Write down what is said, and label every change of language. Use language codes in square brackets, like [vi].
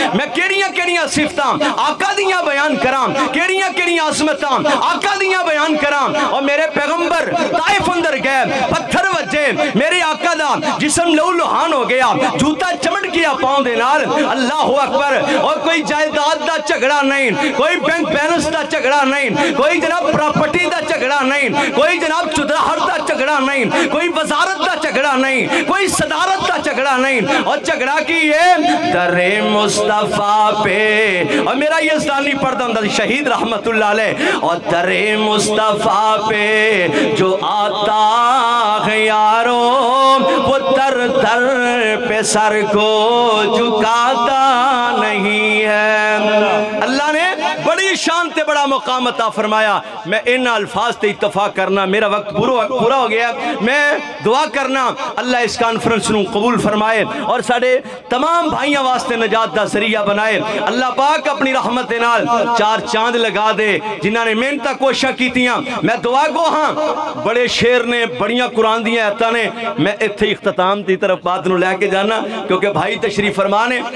[pa] میں کیڑیاں صفتاں آقا دیاں بیان کراں, کیڑیاں عظمتاں آقا دیاں بیان کراں. اور میرے پیغمبر طائف اندر گئے, پتھر وجے, میرے آقا دا جسم لہو لہان ہو گیا, جوتا چمٹ گیا پاؤں دے نال. اللہ اکبر. اور کوئی جائیداد دا جھگڑا نہیں, کوئی بینک بیلنس دا جھگڑا نہیں, کوئی جناب پراپرٹی دا جھگڑا نہیں, کوئی جناب چدراہٹ دا جھگڑا نہیں, کوئی وزارت دا جھگڑا نہیں, کوئی صدارت دا جھگڑا نہیں. اور جھگڑا کی ہے در مصطفیٰ پہ. [ur] اور میرا یزدانی پردہ اندر شہید رحمت اللہ علیہ. اور در مصطفیٰ پہ جو آتا ہے یاروں وہ در پہ سر کو جھکاتا نہیں ہے. [pa] اللہ نے بڑی شان تے بڑا مقام عطا فرمایا. میں ان الفاظ تے اتفاق کرنا, میرا وقت پورا ہو گیا. میں دعا کرنا اللہ اس کانفرنس نو قبول فرمائے اور ساڑے تمام بھائیاں واسطے نجات دا ذریعہ بنائے. اللہ پاک اپنی رحمت نال چار چاند لگا دے جنہاں نے محنت کوششاں کیتیاں. میں دعا گو ہاں, بڑے شیر نے, بڑیاں قرآن دیاں آیتاں نے. میں اتھے اختتام دی طرف بات نو لے کے جانا کیونکہ بھائی تشریف فرمانے.